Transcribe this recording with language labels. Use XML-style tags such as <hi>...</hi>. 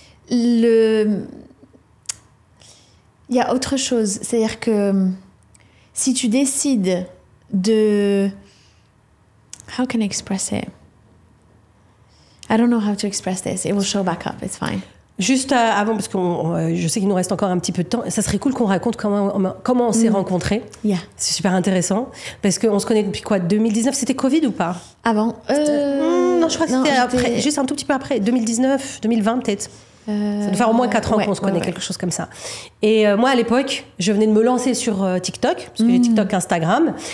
<fr>Il y a autre chose, c'est-à-dire que si tu décides de...</fr> <en>How can I express it? I don't know how to express this. It will show back up, it's fine.</en> <fr>Juste avant, parce que je sais qu'il nous reste encore un petit peu de temps, ça serait cool qu'on raconte comment on s'est rencontrés.</fr> <en>Yeah.</en> <fr>C'est super intéressant, parce qu'on se connaît depuis quoi, 2019? C'était Covid ou pas? Avant non, je crois que c'était après, juste un tout petit peu après, 2019, 2020 peut-être. Ça doit faire au moins 4 ans qu'on se connaît, quelque chose comme ça. Et moi, à l'époque, je venais de me lancer sur TikTok, parce que j'ai TikTok, Instagram.</fr>